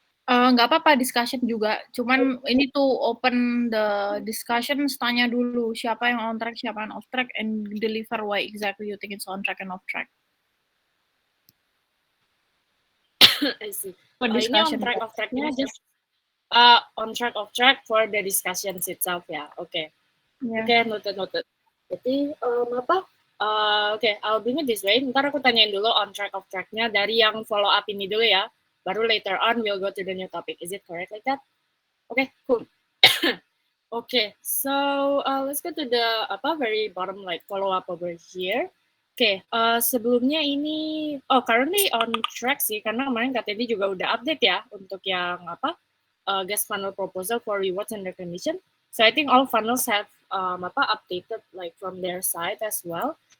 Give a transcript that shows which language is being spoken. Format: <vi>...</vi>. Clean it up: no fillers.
<id>Nggak apa-apa</id> <en>discussion juga,</en> <id>cuman ini tuh</id> <en>open the discussion,</en> <id>tanya dulu siapa yang</id> <en>on track, siapa yang off track, and deliver why exactly you think it's on track and off track. I see. For Ini on discussion. track, off tracknya just on track, off track for the discussions itself ya. Oke. Yeah.</en> <id>Oke, noted. Jadi apa?</id> <en>Oke, I'll bring it this way.</en> <id>Ntar aku tanyain dulu on track, off tracknya dari yang follow up ini dulu ya.</id> <en>Baru later on we'll go to the new topic. Is it correct like that? Okay, cool. Okay, so let's go to the very bottom like follow up over here.</en> <id>Oke, sebelumnya ini currently on track sih karena kemarin KTD juga udah update ya untuk yang guest funnel</id> <en>proposal for rewards and recognition. So I think all funnels have updated like from their side as well.</en>